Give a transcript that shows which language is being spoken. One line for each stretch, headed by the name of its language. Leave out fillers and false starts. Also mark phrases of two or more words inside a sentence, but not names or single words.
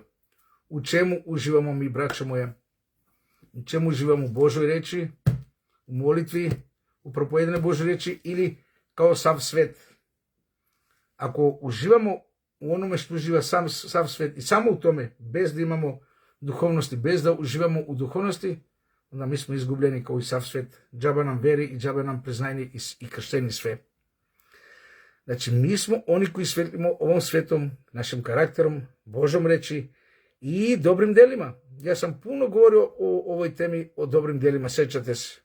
Serbian: U čemu uživamo mi, braćo moja? U čemu uživamo? U Božoj reči, u molitvi, u propovedanoj Božoj reči ili kao sav svet? Ako uživamo u onome što uživa sav svet i samo u tome, bez da imamo духовности, без да уживамо у духовности, onda mi smo izgubljeni kao i sav svet. Džaba nam veri i džaba nam priznajni i kršteni sve. Znači, mi smo oni koji svetlimo ovom svetom, našim karakterom, Božom reči i dobrim delima. Ja sam puno govorio o ovoj temi, o dobrim delima, sećate se.